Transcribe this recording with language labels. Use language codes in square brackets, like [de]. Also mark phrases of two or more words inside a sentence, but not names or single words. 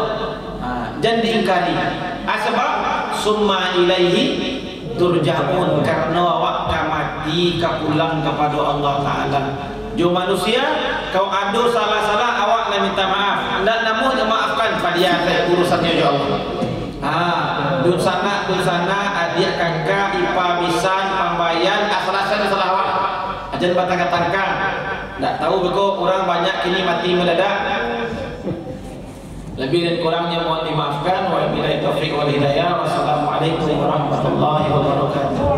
[ms] Jangan diingkari. Sebab [ar] ثم إليه ترجعون, [ms] karena awak mati pulang kepada Allah Taala. Jo manusia kau ada salah-salah awak nak minta maaf. Dan namun maafkan pada dia urusannya [ar] يا الله. [ms] Dun sana adik kakak ipa misan pambayan asal-asal salah awak. Jangan batang-batangkan. Tak tahu beko orang banyak kini mati mendadak. Lebih dan kurangnya mohon dimaafkan. [ar] وبالله التوفيق والهداية. والسلام عليكم ورحمة الله وبركاته.